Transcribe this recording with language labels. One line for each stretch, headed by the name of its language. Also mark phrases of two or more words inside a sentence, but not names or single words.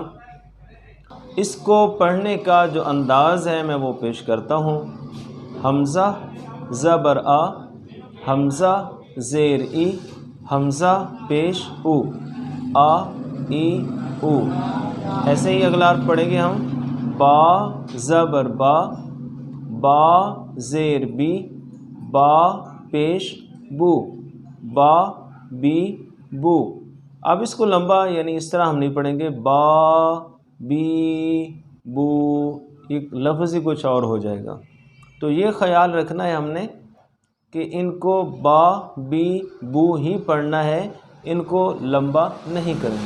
Urdu: اس کو پڑھنے کا جو انداز ہے میں وہ پیش کرتا ہوں۔ حمزہ زبر آ، حمزہ زیر ای، حمزہ پیش او، آ ای او۔ ایسے ہی اگلا حرف پڑھیں گے ہم۔ با زبر با، با زیر بی، با پیش بو، با بی بو۔ اب اس کو لمبا یعنی اس طرح ہم نہیں پڑھیں گے، با بی بو، یہ لفظ ہی کچھ اور ہو جائے گا۔ تو یہ خیال رکھنا ہے ہم نے کہ ان کو با بی بو ہی پڑھنا ہے، ان کو لمبا نہیں کریں گے۔